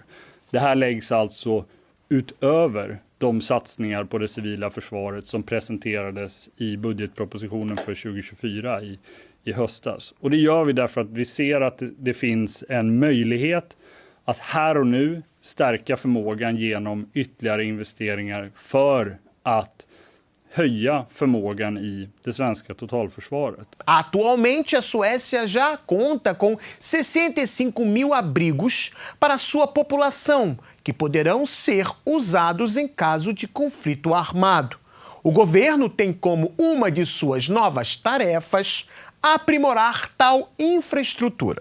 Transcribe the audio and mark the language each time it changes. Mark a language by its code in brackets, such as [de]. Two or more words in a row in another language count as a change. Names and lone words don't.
[sv] Det här läggs alltså utöver de satsningar på det civila försvaret som presenterades i budgetpropositionen för 2024 i höstas. Och det gör vi därför att vi ser att det finns en möjlighet att här och nu stärka förmågan genom ytterligare investeringar för att höja förmågan i det svenska totalförsvaret. [pt] Atualmente, a Suécia já conta com 65 mil abrigos para sua população, que poderão ser usados em caso de conflito armado. O governo tem como uma de suas novas tarefas aprimorar tal infraestrutura.